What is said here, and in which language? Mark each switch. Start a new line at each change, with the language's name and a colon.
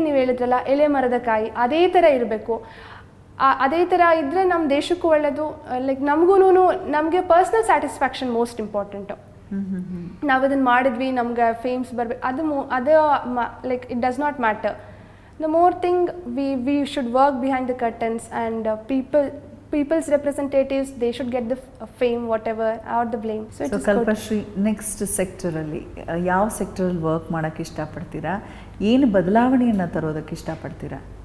Kannada: ನೀವು ಹೇಳಿದ್ರಲ್ಲ ಎಲೆ ಮರದ ಕಾಯಿ, ಅದೇ ಥರ ಇರಬೇಕು. ಅದೇ ಥರ ಇದ್ದರೆ ನಮ್ಮ ದೇಶಕ್ಕೂ ಒಳ್ಳೆಯದು. ಲೈಕ್ ನಮಗೂ ನಮಗೆ ಪರ್ಸ್ನಲ್ ಸ್ಯಾಟಿಸ್ಫ್ಯಾಕ್ಷನ್ ಮೋಸ್ಟ್ ಇಂಪಾರ್ಟೆಂಟು. ನಾವು ಅದನ್ನು ಮಾಡಿದ್ವಿ, ನಮ್ಗೆ ಫೇಮ್ಸ್ ಬರಬೇಕು, ಅದು like
English: It does not matter. The more thing we should work behind the curtains and people's representatives, they should get the fame, whatever, or the blame.
Kannada: So Kalpashree, next ಸೆಕ್ಟರಲ್ಲಿ ಯಾವ ಸೆಕ್ಟರಲ್ಲಿ work ಮಾಡೋಕ್ಕೆ ಇಷ್ಟಪಡ್ತೀರಾ? ಏನು ಬದಲಾವಣೆಯನ್ನು ತರೋದಕ್ಕೆ ಇಷ್ಟಪಡ್ತೀರಾ?